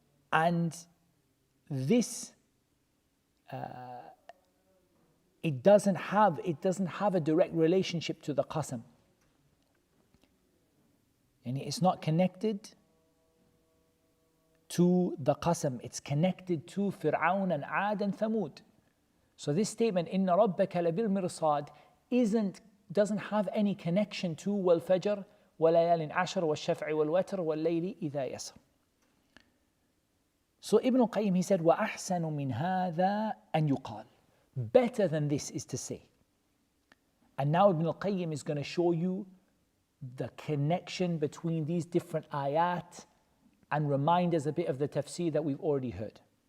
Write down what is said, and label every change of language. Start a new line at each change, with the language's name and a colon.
English: And this, it doesn't have a direct relationship to the qasam. And it's not connected to the qasam, it's connected to Fir'aun and Ad and Thamud. So this statement,
Arabic: إِنَّ رَبَّكَ لَبِالْمِرْصَادِ,
English: doesn't have any connection to
Arabic: وَالْفَجْرِ وَلَيَالٍ عَشْرٍ وَالشَّفْعِ وَالْوَتْرِ وَاللَّيْلِ إِذَا يَسْرٍ.
English: So Ibn al-Qayyim, he said,
Arabic: وَأَحْسَنُ مِنْ هَذَا أَنْ يُقَالْ.
English: Better than this is to say. And now Ibn al-Qayyim is going to show you the connection between these different ayat and remind us a bit of the tafsir that we've already heard.